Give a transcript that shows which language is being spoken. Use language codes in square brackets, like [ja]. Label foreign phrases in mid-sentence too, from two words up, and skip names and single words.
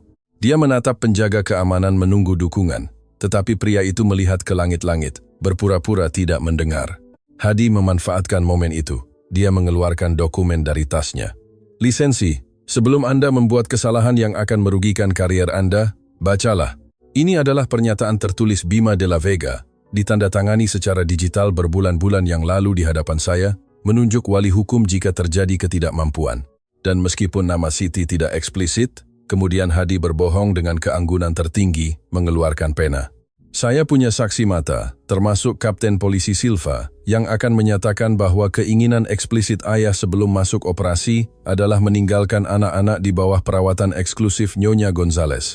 [id] Dia menatap penjaga keamanan menunggu dukungan, tetapi pria itu melihat ke langit-langit, berpura-pura tidak mendengar. Hadi memanfaatkan momen itu. Dia mengeluarkan dokumen dari tasnya. "Lisensi. Sebelum Anda membuat kesalahan yang akan merugikan karier Anda, bacalah. Ini adalah pernyataan tertulis Bima de la Vega, ditandatangani secara digital berbulan-bulan yang lalu di hadapan saya, menunjuk wali hukum jika terjadi ketidakmampuan. Dan meskipun nama Siti tidak eksplisit, kemudian Hadi berbohong dengan keanggunan tertinggi, mengeluarkan pena. Saya punya saksi mata, termasuk Kapten Polisi Silva, yang akan menyatakan bahwa keinginan eksplisit ayah sebelum masuk operasi adalah meninggalkan anak-anak di bawah perawatan eksklusif Nyonya Gonzales.